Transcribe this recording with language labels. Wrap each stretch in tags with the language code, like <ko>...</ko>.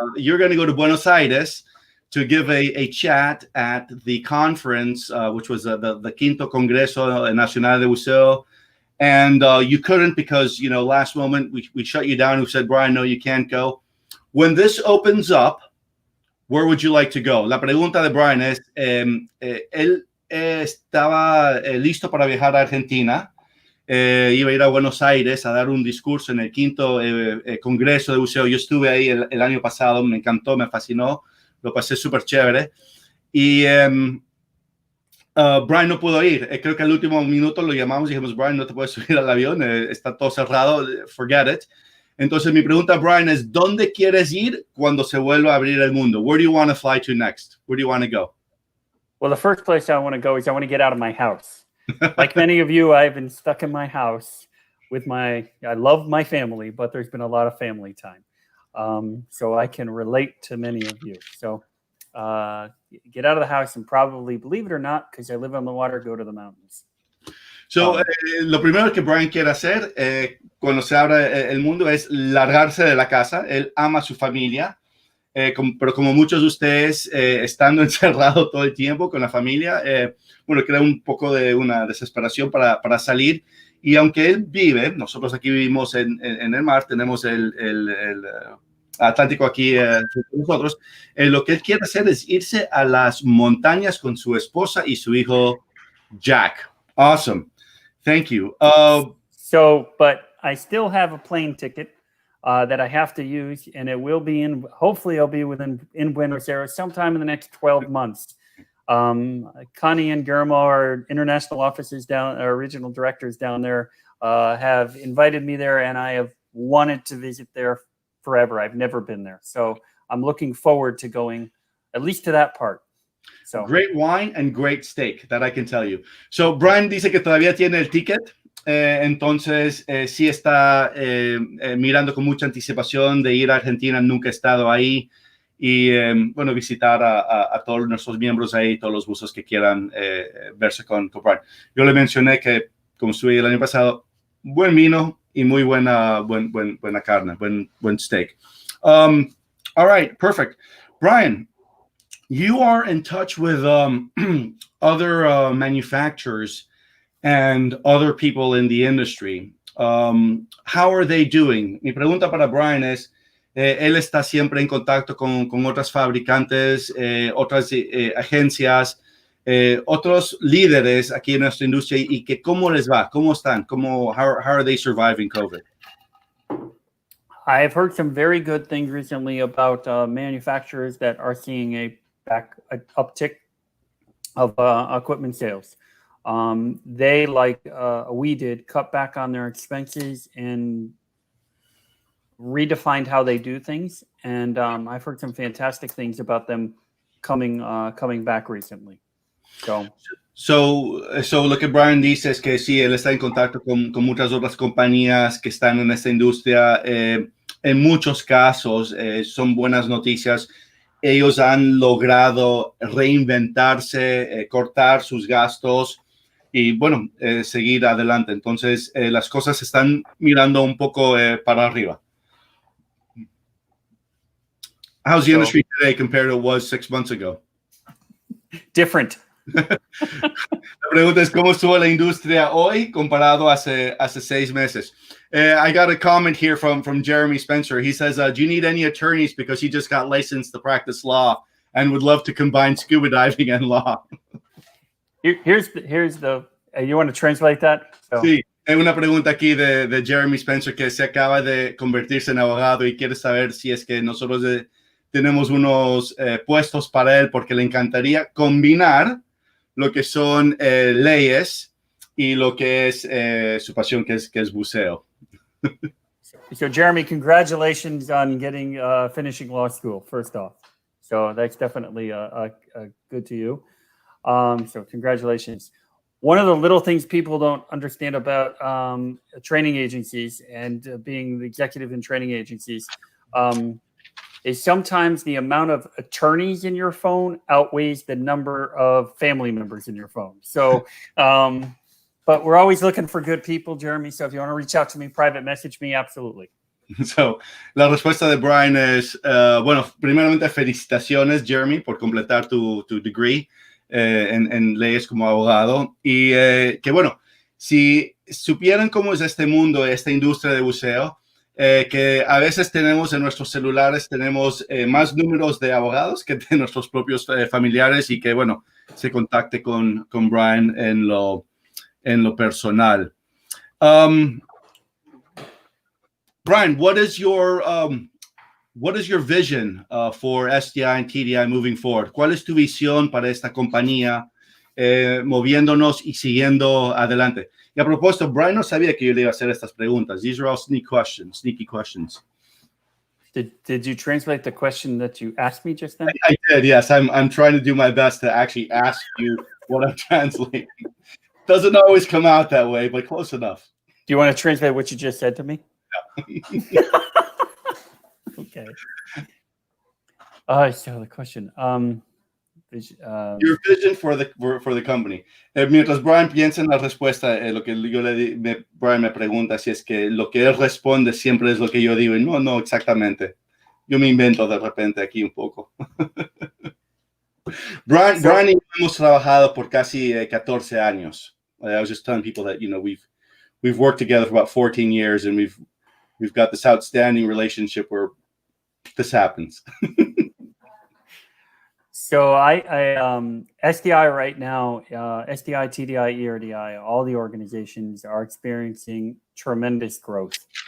<en>You're going to go to Buenos Aires to give a chat at the conference, which was the Quinto Congreso Nacional de Buceo. And you couldn't because, last moment we shut you down. We said, Brian, no, you can't go. When this opens up, where would you like to go?</en> <es>La pregunta de Brian es, él estaba listo para viajar a Argentina. Iba a ir a Buenos Aires a dar un discurso en el quinto Congreso de Buceo. Yo estuve ahí el año pasado, me encantó, me fascinó, lo pasé súper chévere. Y Brian no pudo ir. Creo que al último minuto lo llamamos y dijimos, Brian, no te puedes subir al avión, está todo cerrado,</es> <en>forget it.</en> <es>Entonces, mi pregunta, Brian, es ¿dónde quieres ir cuando se vuelva a abrir el mundo?</es> <en>Where do you want to fly to next? Where do you want to go? Well, the first place I want to go is I want to get out of my house. Like many of you, I've been stuck in my house with I love my family, but there's been a lot of family time. So I can relate to many of you. So get out of the house and probably, believe it or not, because I live on the water, go to the mountains.</en> <es>So, lo primero que Brian quiere hacer cuando se abre el mundo es largarse de la casa. Él ama a su familia, pero como muchos de ustedes, estando encerrado todo el tiempo con la familia, bueno, crea un poco de una desesperación para salir. Y aunque él vive, nosotros aquí vivimos en el mar, tenemos el Atlántico aquí con nosotros, lo que él quiere hacer es irse a las montañas con su esposa y su hijo Jack.</es> <en>Awesome. Thank you. But I still have a plane ticket that I have to use, and it will be hopefully I'll be in Buenos Aires sometime in the next 12 months. Carney and Guillermo, our international offices our regional directors down there, have invited me there, and I have wanted to visit there forever. I've never been there. So I'm looking forward to going at least to that part. So great wine and great steak, that I can tell you.</en> <es>So Brian dice que todavía tiene el ticket, entonces sí está mirando con mucha anticipación de ir a Argentina. Nunca he estado ahí y bueno, visitar a todos nuestros miembros ahí, todos los buzos que quieran verse con Brian. Yo le mencioné que como estuve el año pasado, buen vino y muy buena carne, buen steak.</es> <en>All right, perfect. Brian, you are in touch with other manufacturers and other people in the industry. How are they doing?</en> <es>Mi pregunta para Brian es, él está siempre en contacto con otras fabricantes, otras agencias, otros líderes aquí en nuestra industria y que cómo les va, cómo están,</es> <en>how are they surviving COVID? I've heard some very good things recently about manufacturers that are seeing an uptick of equipment sales. They, like we did, cut back on their expenses and redefined how they do things. And I've heard some fantastic things about them coming back recently.</en> <es>So lo que Brian dice es que sí, él está en contacto con muchas otras compañías que están en esta industria. En muchos casos son buenas noticias. Ellos han logrado reinventarse, cortar sus gastos y, bueno, seguir adelante. Entonces, las cosas se están mirando un poco para arriba.</es> <en>How's the industry today compared to what it was 6 months ago? Different.</en> <es>La pregunta es cómo estuvo la industria hoy comparado hace 6 meses.</es> <en>I got a comment here from Jeremy Spencer. He says, do you need any attorneys because he just got licensed to practice law and would love to combine scuba diving and law? Here's the you want to translate that?</en> <es>Sí, hay una pregunta aquí de Jeremy Spencer que se acaba de convertirse en abogado y quiere saber si es que nosotros tenemos unos puestos para él porque le encantaría combinar lo que son leyes y lo que es su pasión, que es buceo.</es> <en>So Jeremy, congratulations on getting finishing law school, first off. So that's definitely a good to you. So congratulations. One of the little things people don't understand about training agencies and being the executive in training agencies is sometimes the amount of attorneys in your phone outweighs the number of family members in your phone. So, but we're always looking for good people, Jeremy. So if you want to reach out to me, private message me, absolutely.</en> <es>So, la respuesta de Brian es, bueno, primeramente felicitaciones, Jeremy, por completar tu degree en leyes como abogado. Y que bueno, si supieran cómo es este mundo, esta industria de buceo, que a veces tenemos en nuestros celulares, tenemos más números de abogados que de nuestros propios familiares y que, bueno, se contacte con Brian en lo personal.</es> <en>Brian, what is your vision for SDI and TDI moving forward?</en> <es>¿Cuál es tu visión para esta compañía moviéndonos y siguiendo adelante? Y a propósito, Brian no sabía que yo le iba a hacer estas preguntas.</es> <en>These are all sneaky questions. Did you translate the question that you asked me just then? I did, yes. I'm trying to do my best to actually ask you what I'm translating. Doesn't always come out that way, but close enough. Do you want to translate what you just said to me? No. Okay. So the question. Your vision for the company.</en> <es>Mientras Brian piensa en la respuesta, lo que yo Brian me pregunta si es que lo que él responde siempre es lo que yo digo. Y no exactamente. Yo me invento de repente aquí un poco. Brian y yo hemos trabajado por casi 14 años.</es> <en>I was just telling people that, we've worked together for about 14 years, and we've got this outstanding relationship where this happens. So I SDI right now, SDI, TDI, ERDI, all the organizations are experiencing tremendous growth.</en>